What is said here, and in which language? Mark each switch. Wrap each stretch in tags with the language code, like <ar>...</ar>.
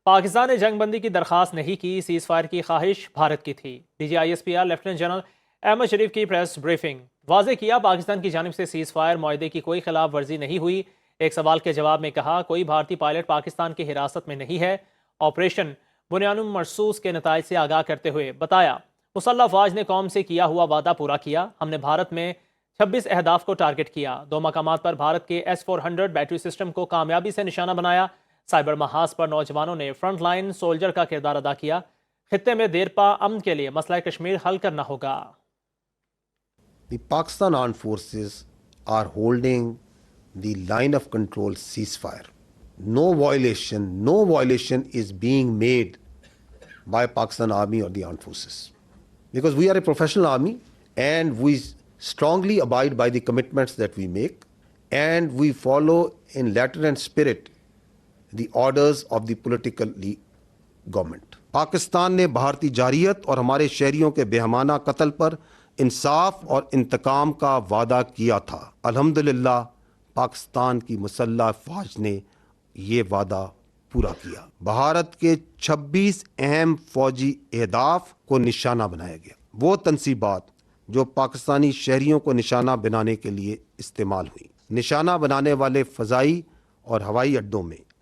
<ur>پاکستان نے جنگ بندی کی درخواست نہیں کی، سیز فائر کی خواہش بھارت کی تھی۔ D جی I S P R lieutenant general Ahmad شریف کی پریس بریفنگ، واضح کیا پاکستان کی جانب سے سیز فائر معاہدے کی کوئی خلاف ورزی نہیں ہوئی۔ ایک سوال کے جواب میں کہا کوئی بھارتی پائلٹ پاکستان کی حراست میں نہیں ہے۔ آپریشن بنیان مرصوص کے نتائج سے آگاہ کرتے ہوئے بتایا مسلح افواج نے قوم سے کیا ہوا وعدہ پورا کیا، ہم نے بھارت میں 26 اہداف کو ٹارگٹ کیا، 2 مقامات پر بھارت کے S-400 بیٹری سسٹم کو کامیابی سے نشانہ بنایا، سائبر محاذ پر نوجوانوں نے فرنٹ لائن سولجر کا کردار ادا کیا، خطے میں دیرپا امن کے لیے مسئلہ کشمیر حل کرنا ہوگا۔</ur> <en>The Pakistan Armed Forces are holding the line of control ceasefire. No violation is being made by Pakistan Army or the Armed Forces. Because we are a professional army and we strongly abide by the commitments that we make and we follow in letter and spirit the orders of the political government.</en> <ur>Pakistan نے بھارتی جارحیت اور ہمارے شہریوں کے بے ہمانہ قتل پر انصاف اور انتقام کا وعدہ کیا تھا۔ الحمدللہ پاکستان کی مسلح افواج نے یہ وعدہ پورا کیا۔ بھارت کے 26 اہم فوجی اہداف کو نشانہ بنایا گیا۔ وہ تنصیبات جو پاکستانی شہریوں کو نشانہ بنانے کے لیے استعمال ہوئی، نشانہ بنانے والے فضائی اور ہوائی اڈوں میں</ur>